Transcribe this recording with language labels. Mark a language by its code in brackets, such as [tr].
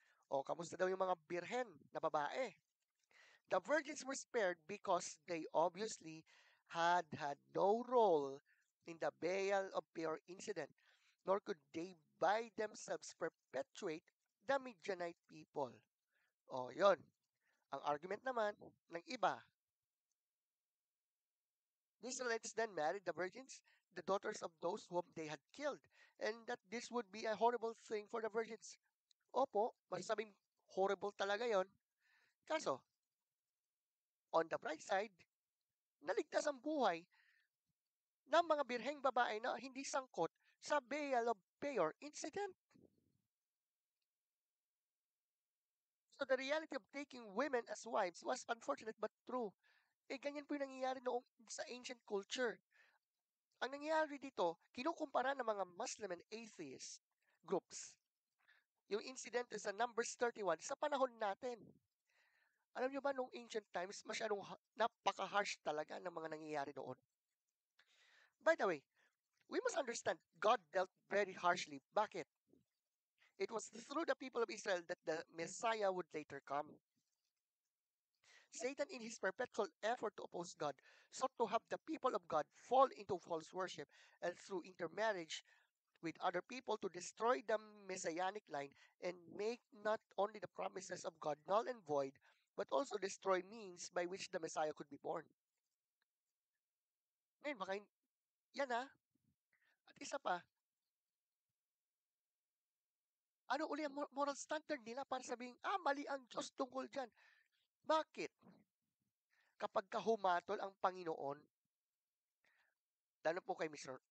[tl] O, kamusta daw yung mga birhen na babae? [en] The virgins were spared because they obviously had no role in the Baal of Peor incident, nor could they by themselves perpetuate the Midianite people. [tl] O, yon. Ang argument naman ng iba, [en] the Israelites then married the virgins, the daughters of those whom they had killed, and that this would be a horrible thing for the virgins. [tl] Opo, masasabing horrible talaga yon. Kaso, on the bright side, naligtas ang buhay ng mga birheng babae na hindi sangkot sa Baal of Peor incident. [en] So the reality of taking women as wives was unfortunate but true. [tl] Ganyan po yung nangyayari noong sa ancient culture. Ang nangyayari dito, kinukumpara ng mga Muslim and atheist groups yung incident sa Numbers 31 sa panahon natin. Alam nyo ba, nung ancient times, masyadong napaka-harsh talaga ng mga nangyayari noon. [en] By the way, we must understand God dealt very harshly. [tl] Bakit? [en] It was through the people of Israel that the Messiah would later come. Satan, in his perpetual effort to oppose God, sought to have the people of God fall into false worship and through intermarriage with other people to destroy the messianic line and make not only the promises of God null and void, but also destroy means by which the Messiah could be born. [tl] Ngayon, baka yan At isa pa, ano uli ang moral standard nila para sabing, mali ang Diyos tungkol dyan. Bakit? Kapag kahumatol ang Panginoon, lalo po kay Mr.